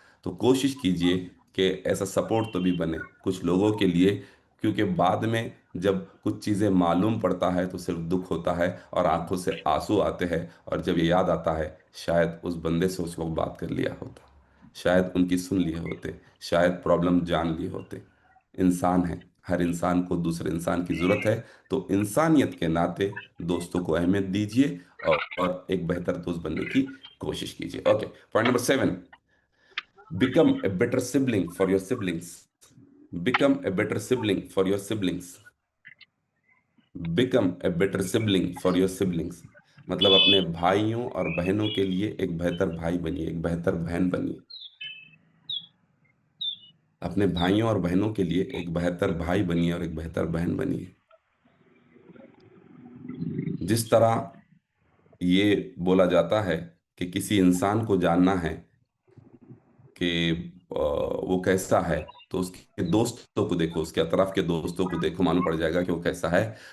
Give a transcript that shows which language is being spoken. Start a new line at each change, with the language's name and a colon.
Hindi: तो कोशिश कीजिए कि ऐसा सपोर्ट तो भी बने कुछ लोगों के लिए, क्योंकि बाद में जब कुछ चीज़ें मालूम पड़ता है तो सिर्फ दुख होता है और आंखों से आंसू आते हैं, और जब ये याद आता है शायद उस बंदे से उस वक्त बात कर लिया होता, शायद उनकी सुन लिए होते, शायद प्रॉब्लम जान लिए होते। इंसान है, हर इंसान को दूसरे इंसान की ज़रूरत है। तो इंसानियत के नाते दोस्तों को अहमियत दीजिए और एक बेहतर दोस्त बनने की कोशिश कीजिए।
English: Okay, point number 7, become a better sibling for your siblings. Become a better sibling for your siblings. Become a better sibling for your siblings.
Hindi: मतलब अपने भाइयों और बहनों के लिए एक बेहतर भाई बनिए, एक बेहतर बहन बनिए। अपने भाइयों और बहनों के लिए एक बेहतर भाई बनिए और एक बेहतर बहन बनिए। जिस तरह ये बोला जाता है कि किसी इंसान को जानना है कि वो कैसा है, तो उसके दोस्तों को देखो, उसके अतराफ के दोस्तों को देखो, मालूम पड़ जाएगा कि वो कैसा है।